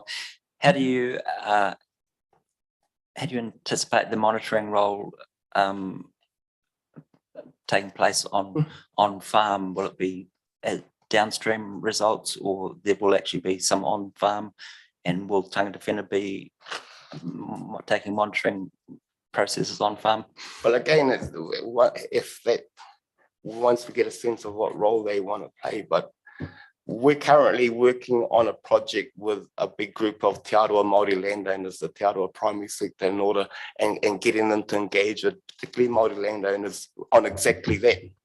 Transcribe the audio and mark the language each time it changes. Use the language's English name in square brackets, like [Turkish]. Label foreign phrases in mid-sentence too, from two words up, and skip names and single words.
[English] How do you anticipate the monitoring role taking place on farm? Will it be downstream results, or there will actually be some on farm? And will [Māori] tangata whenua [English] be taking monitoring processes on farm? Well, again, once we get a sense of what role they want to play, but we're currently working on a project with a big group of Te Aroa Māori landowners, the Te Aroa primary sector, in order and getting them to engage with particularly Māori landowners on exactly that.